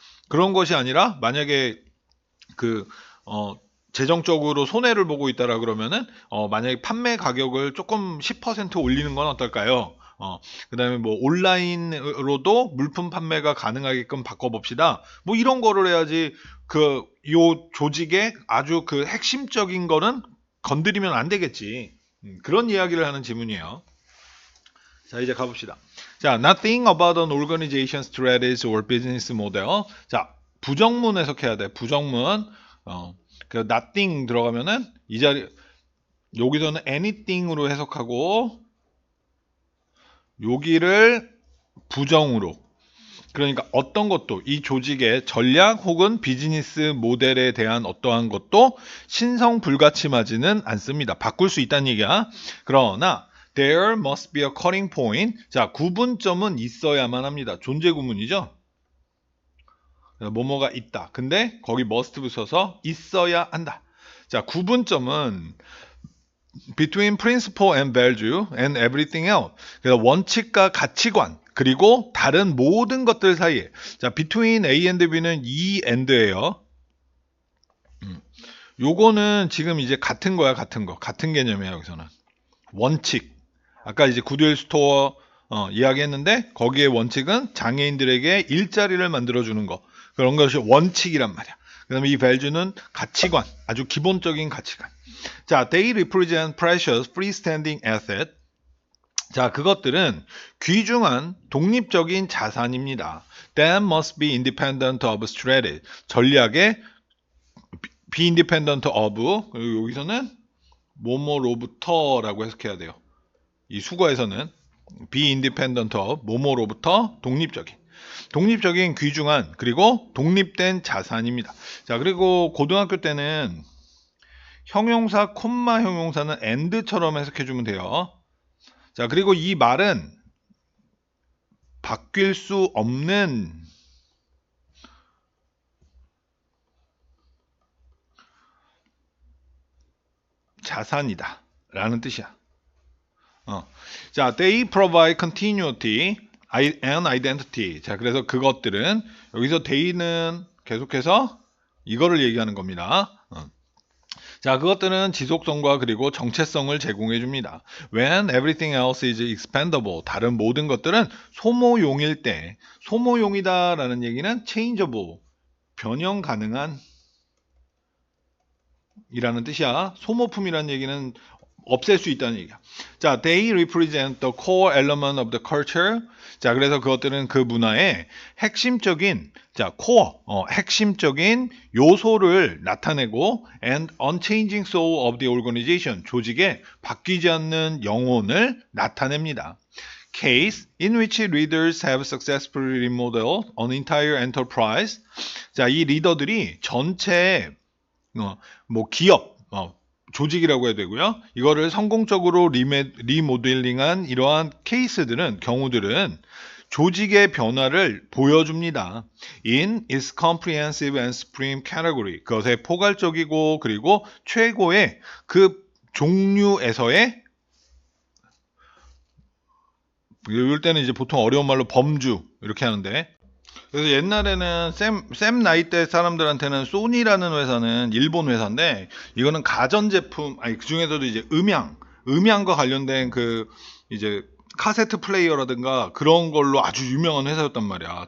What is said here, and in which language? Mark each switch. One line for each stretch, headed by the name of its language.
Korean: 그런 것이 아니라, 만약에 그 어, 재정적으로 손해를 보고 있다라 그러면은, 만약에 판매 가격을 조금 10% 올리는 건 어떨까요? 그다음에 뭐 온라인으로도 물품 판매가 가능하게끔 바꿔봅시다. 뭐 이런 거를 해야지. 요 조직의 아주 그 핵심적인 거는 건드리면 안 되겠지. 그런 이야기를 하는 지문이에요. 자, 이제 가봅시다.
English: 자, nothing about an organization's strategies or business model.
Korean: 자, 부정문 해석해야 돼. 부정문. 어, 그 nothing 들어가면은 이 자리, 여기서는 anything으로 해석하고, 여기를 부정으로. 그러니까 어떤 것도, 이 조직의 전략 혹은 비즈니스 모델에 대한 어떠한 것도 신성 불가침하지는 않습니다. 바꿀 수 있다는 얘기야. 그러나
English: there must be a cutting point.
Korean: 자, 구분점은 있어야만 합니다. 존재 구문이죠. 뭐뭐가 있다. 근데 거기 must 붙여서 있어야 한다. 자, 구분점은
English: between principle and value and everything else.
Korean: 그래서 원칙과 가치관 그리고 다른 모든 것들 사이에. 자, between A and B는 E and예요. 요거는 지금 이제 같은 거야, 같은 거. 같은 개념이에요, 여기서는. 원칙. 아까 이제 굿윌 스토어 이야기했는데, 거기에 원칙은 장애인들에게 일자리를 만들어주는 거. 그런 것이 원칙이란 말이야. 그 다음에 이 value는 가치관. 아주 기본적인 가치관. 자,
English: they represent precious freestanding asset.
Korean: 자, 그것들은 귀중한 독립적인 자산입니다.
English: That must be independent of strategy.
Korean: 전략의 be independent of, 그리고 여기서는 뭐뭐로부터라고 해석해야 돼요. 이 수거에서는 be independent of 뭐뭐로부터 독립적인 귀중한 그리고 독립된 자산입니다. 자, 그리고 고등학교 때는 형용사 콤마 형용사는 and처럼 해석해 주면 돼요. 자, 그리고 이 말은 바뀔 수 없는 자산이다 라는 뜻이야.
English: 자, they provide continuity and identity.
Korean: 자, 그래서 그것들은, 여기서 they는 계속해서 이거를 얘기하는 겁니다. 자, 그것들은 지속성과 그리고 정체성을 제공해 줍니다.
English: When everything else is expendable,
Korean: 다른 모든 것들은 소모용일 때. 소모용이다라는 얘기는 changeable, 변형 가능한 이라는 뜻이야. 소모품이라는 얘기는 없앨 수 있다는 얘기야.
English: 자, they represent the core element of the culture.
Korean: 자, 그래서 그것들은 그 문화의 핵심적인, 자, core, 핵심적인 요소를 나타내고,
English: and unchanging soul of the organization,
Korean: 조직의 바뀌지 않는 영혼을 나타냅니다.
English: Case in which leaders have successfully remodeled an entire enterprise.
Korean: 자, 이 리더들이 전체 뭐 기업, 조직이라고 해야 되고요. 이거를 성공적으로 리모델링한 이러한 케이스들은, 경우들은 조직의 변화를 보여줍니다.
English: In its comprehensive and supreme category.
Korean: 그것의 포괄적이고 그리고 최고의 그 종류에서의 이럴 때는 이제 보통 어려운 말로 범주 이렇게 하는데, 그래서 옛날에는 샘 나이 때 사람들한테는 소니라는 회사는 일본 회사인데, 이거는 가전제품, 아니 그 중에서도 이제 음향과 관련된 그 이제 카세트 플레이어라든가 그런 걸로 아주 유명한 회사였단 말이야.